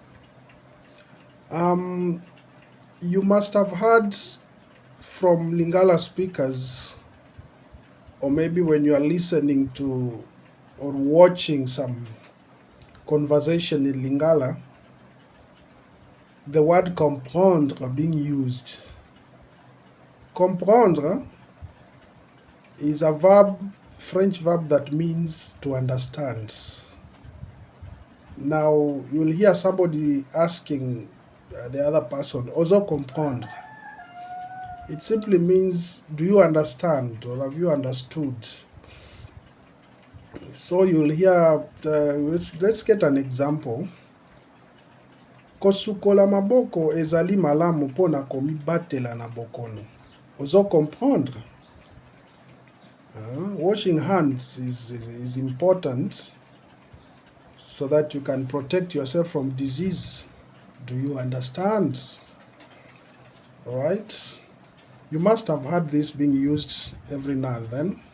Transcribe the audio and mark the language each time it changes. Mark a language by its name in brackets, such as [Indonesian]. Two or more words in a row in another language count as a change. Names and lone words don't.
[English] You must have heard from Lingala speakers, or maybe when you are listening to or watching some conversation in Lingala, the word comprendre being used. Comprendre is a verb, French verb that means to understand. Now, you'll hear somebody asking the other person, [Lingala] ozo comprendre. [English] It simply means, do you understand or have you understood? So you'll hear, let's get an example. [Lingala] Kosukola maboko ezali malamu pona komibatela na bokono. Ozo comprendre? [English] Washing hands is important so that you can protect yourself from disease. Do you understand? All right. You must have heard this being used every now and then.